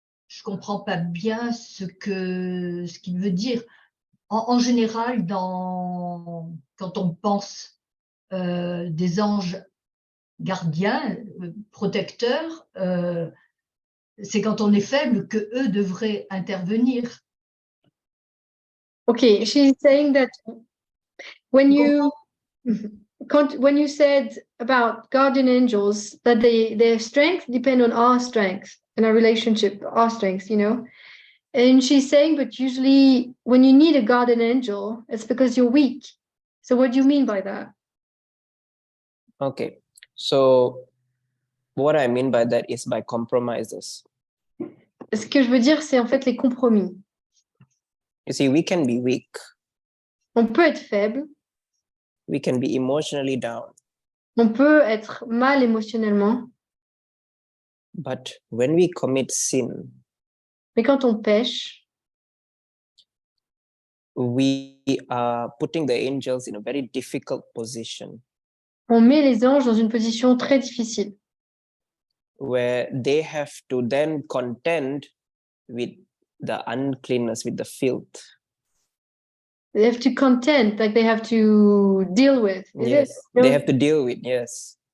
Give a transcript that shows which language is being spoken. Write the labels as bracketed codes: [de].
[fr] Je comprends pas bien ce qu'il veut dire. En général, quand on pense des anges gardiens, protecteurs, c'est quand on est faible que eux devraient intervenir. [en] Okay, she's saying that when you said about guardian angels, that their strength depend on our strength and our relationship, our strengths, you know. And she's saying, but usually when you need a guardian angel, it's because you're weak. So what do you mean by that? Okay, so what I mean by that is by compromises. [fr] Ce que je veux dire, c'est en fait les compromis. [en] You see, we can be weak. [fr] On peut être faible. [en] We can be emotionally down. [fr] On peut être mal émotionnellement. [en] But when we commit sin, [fr] mais quand on pêche, [en] we are putting the angels in a very difficult position. [fr] On met les anges dans une position très difficile. [en] Where they have to then contend with the uncleanness, with the filth. They have to contend, like they have to deal with. Yes, they have to deal with, yes.